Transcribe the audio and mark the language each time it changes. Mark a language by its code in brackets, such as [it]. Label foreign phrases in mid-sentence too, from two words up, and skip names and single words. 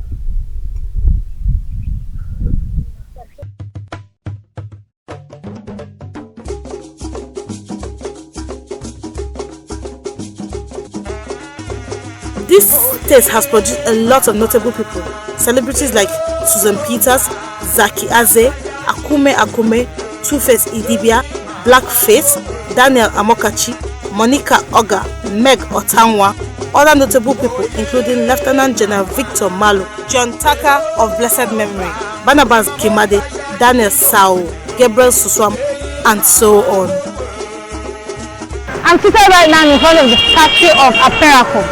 [en] This state has produced a lot of notable people. Celebrities like Susan Peters, Zaki Aze, Akume, Two-Face Idibia, Blackface, Daniel Amokachi, Monica Oga, Meg Otanwa. Other notable people including Lieutenant General Victor Malo, John Tucker of blessed memory, Barnabas Kimade, Daniel Sao, Gabriel Suswam, and so on. I'm seated right now in front of the statue of Aperako.